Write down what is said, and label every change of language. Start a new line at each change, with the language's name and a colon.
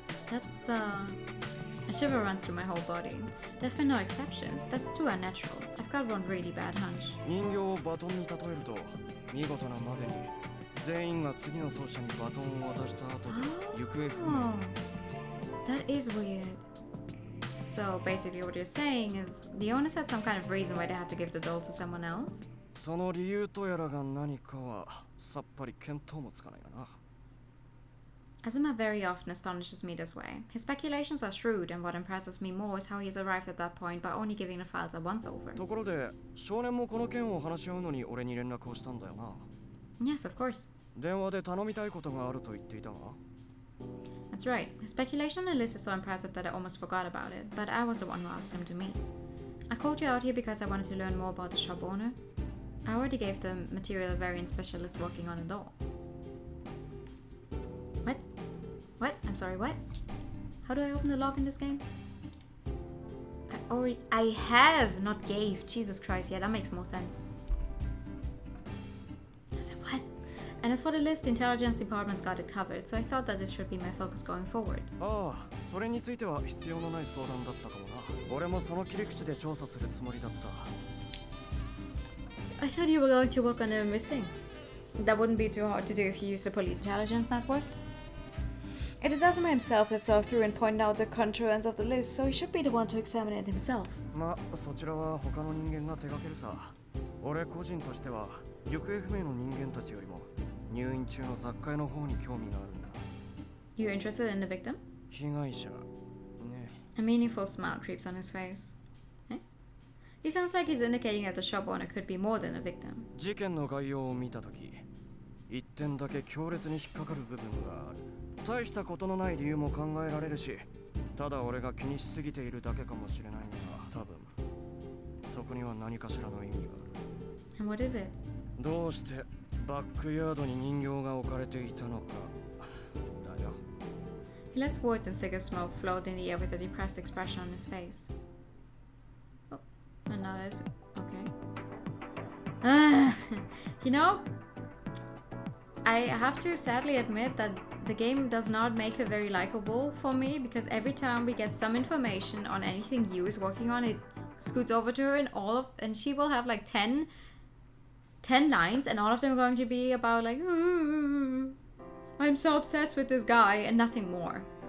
English: That's a shiver runs through my whole body. Definitely no exceptions. That's too unnatural. I've got one really bad hunch.
Japanese: 人形をバトンに例えると見事なまでに全員が次の走者にバトンを渡した後で行方不明。
English: Oh, that is weird. So basically what you're saying is the owners had some kind of reason why they had to give the doll to someone else?
Japanese: その理由とやらが何かはさっぱり見当もつかないがな。
English: Azuma very often astonishes me this way. His speculations are shrewd, and what impresses me more is how he's arrived at that point by only giving the files a once over.
Japanese: ところで少年もこの件を話し合うのに俺に連絡をしたんだよな。
English: Yes, of course.
Japanese: 電話で頼みたいことがあると言っていたが。
English: That's right. His speculation on the list is so impressive that I almost forgot about it, but I was the one who asked him to meet. I called you out here because I wanted to learn more about the shop owner. I already gave the material variant specialist working on it all. What? What? I'm sorry, what? How do I open the lock in this game? I have, not gave. Jesus Christ, yeah, that makes more sense. I said, what? And as for the list, the intelligence department's got it covered, so I thought that this should be my focus going forward.
Japanese: ああ、それについては必要のない相談だったかもな。俺もその切り口で調査するつもりだった。
English: I thought you were going to work on the missing. That wouldn't be too hard to do if you used the police intelligence network. It is Azuma himself that saw through and pointed out the contrarians of the list, so he should be the one to examine it himself.
Japanese: まあ、そちらは他の人間が手掛けるさ。俺個人としては行方不明の人間たちよりも入院中の雑貨屋の方に興味があるんだ。
English: You're interested in the victim?
Japanese: 被害者ね。
English: A meaningful smile creeps on his face. Eh? He sounds like he's indicating that the shop owner could be more than a victim.
Japanese: 事件の概要を見たとき、一点だけ強烈に引っかかる部分がある。大したことのない理由も考えられるし、ただ俺が気にしすぎているだけかもしれないが、多分そこには何かしらの意味がある。
English: And what is it?
Japanese: どうしてバックヤードに人形が置かれていたのかだよ。
English: He lets words and cigar smoke float in the air with a depressed expression on his face. Oh, and now there's... okay. You know, I have to sadly admit that the game does not make her very likable for me, because every time we get some information on anything Yu is working on, it scoots over to her and she will have like 10 lines, and all of them are going to be about like, I'm so obsessed with this guy, and nothing more.